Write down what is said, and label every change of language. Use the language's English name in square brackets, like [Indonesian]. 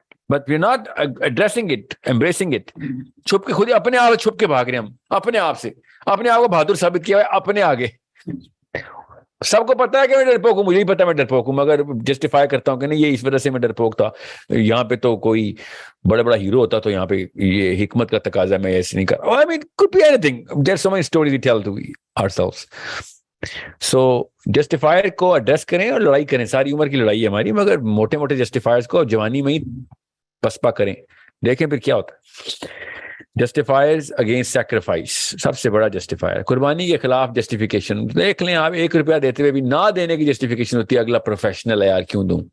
[English] But we are not addressing it, embracing it. [Urdu] چھپ کے خود اپنے آپ چھپ کے بھاگ رہے ہیں ہم اپنے آپ سے، اپنے آپ کو بہادر ثابت کیا ہے اپنے آگے. سب کو پتا ہے کہ میں ڈرپوک ہوں، مجھے ہی پتا ہے میں ڈرپوک ہوں، مگر جسٹیفائی کرتا ہوں کہ نہیں یہ اس وجہ سے میں ڈرپوک تھا. یہاں پہ تو کوئی بڑا ہیرو ہوتا تو یہاں پہ یہ حکمت کا تقاضا میں ایسے نہیں کر. [English] I mean, could be anything. There's so many stories we tell to ourselves. [Urdu] سو جسٹیفائر کو ایڈریس کریں اور لڑائی کریں. ساری عمر کی لڑائی ہے ہماری، مگر موٹے موٹے جسٹیفائرز کو جوانی میں ہی پسپا کریں. دیکھیں پھر کیا ہوتا ہے. [English] justifiers against sacrifice, [Urdu] سب سے بڑا جسٹیفائر قربانی کے خلاف جسٹیفیکیشن. دیکھ لیں آپ 1 روپیہ دیتے ہوئے بھی نہ دینے کی جسٹیفیکیشن ہوتی ہے، اگلا پروفیشنل ہے یار کیوں دوں.